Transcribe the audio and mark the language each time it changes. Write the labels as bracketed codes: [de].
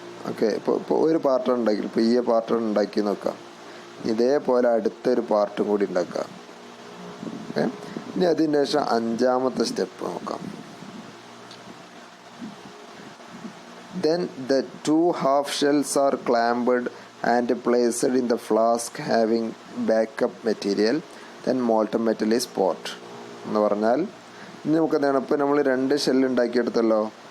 [ml] Okay, ഇപ്പോൾ ഒരു പാർട്ടാണ് ഉണ്ടാക്കിയത്. ഇപ്പോൾ ഈ പാർട്ടാണ് ഉണ്ടാക്കി നോക്കാം. ഇതേപോലെ അടുത്തൊരു പാർട്ടും കൂടി ഉണ്ടാക്കാം. ഓക്കെ, ഇനി അതിന് ശേഷം 5ാമത്തെ സ്റ്റെപ്പ് നോക്കാം. [en] Then the 2 half shells are clamped and placed in the flask having backup material. Then molten metal is poured. [ml] എന്ന് പറഞ്ഞാൽ ഇനി നമുക്ക് എന്താണ്, ഇപ്പോൾ നമ്മൾ 2 ഷെല്ല് ഉണ്ടാക്കിയെടുത്തല്ലോ.